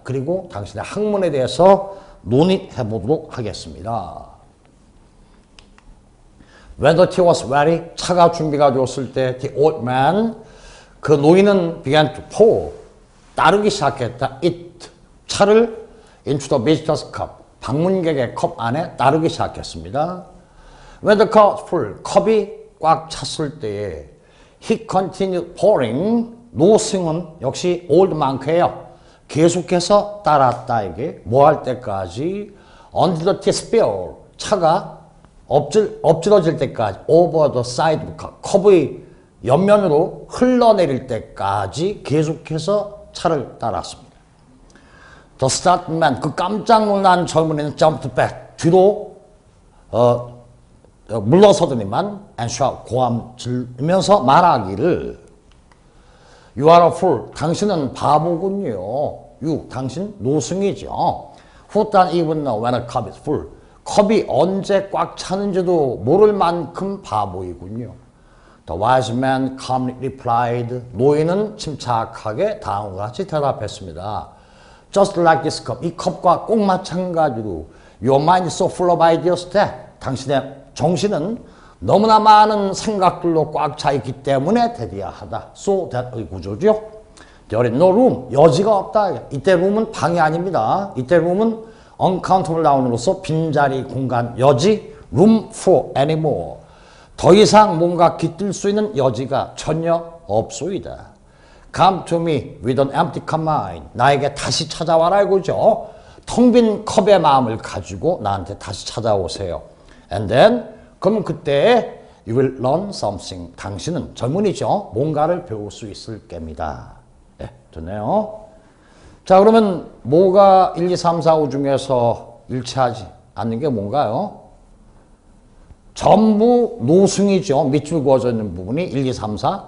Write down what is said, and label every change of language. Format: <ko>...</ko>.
<ko>그리고 당신의 학문에 대해서 논의해 보도록 하겠습니다.</ko> <en>When the tea was ready,</en> <ko>차가 준비가 되었을 때</ko> <en>the old man,</en> <ko>그 노인은</ko> <en>began to pour,</en> <ko>따르기 시작했다.</ko> <en>it,</en> <ko>차를</ko> <en>into the visitor's cup,</en> <ko>방문객의 컵 안에 따르기 시작했습니다.</ko> <en>When the cup was full,</en> <ko>컵이 꽉 찼을 때에</ko> <en>he continued pouring,</en> <ko>노승은 역시</ko> <en>old monk예요.</en> <ko>계속해서 따랐다. 이게 뭐 할 때까지</ko> <en>until the tea spill</en> <ko>차가 엎질러질 때까지</ko> <en>over the side</en> <ko>컵의 옆면으로 흘러내릴 때까지 계속해서 차를 따랐습니다.</ko> <en>The startled man</en> <ko>그 깜짝 놀란 젊은이는</ko> <en>jumped back</en> <ko>뒤로 물러서더니만</ko> <en>and shout</en> <ko>고함 지르면서 말하기를</ko> <en>You are a fool.</en> <ko>당신은 바보군요.</ko> <en>You,</en> <ko>당신 노승이죠.</ko> <en>Who doesn't even know when a cup is full.</en> <ko>컵이 언제 꽉 차는지도 모를 만큼 바보이군요.</ko> <en>The wise man calmly replied.</en> <ko>노인은 침착하게 다음과 같이 대답했습니다.</ko> <en>Just like this cup.</en> <ko>이 컵과 꼭 마찬가지로</ko> <en>Your mind is so full of ideas that</en> <ko>당신의 정신은 너무나 많은 생각들로 꽉 차 있기 때문에 대디하다.</ko> <en>So that</en> <ko>의 구조죠.</ko> <en>There is no room.</en> <ko>여지가 없다. 이때 room은 방이 아닙니다. 이때 room은 uncountable noun으로서 빈자리, 공간, 여지,</ko> <en>room for anymore.</en> <ko>더 이상 뭔가 깃들 수 있는 여지가 전혀 없소이다.</ko> <en>Come to me with an empty cup mind.</en> <ko>나에게 다시 찾아와라 이거죠. 텅 빈 컵의 마음을 가지고 나한테 다시 찾아오세요.</ko> <en>And then</en> <ko>그럼 그때</ko> <en>you will learn something.</en> <ko>당신은 젊은이죠. 뭔가를 배울 수 있을 겁니다. 네, 좋네요. 자, 그러면 뭐가 1, 2, 3, 4, 5 중에서 일치하지 않는 게 뭔가요? 전부 노승이죠. 밑줄 그어져 있는 부분이 1, 2, 3, 4.</ko>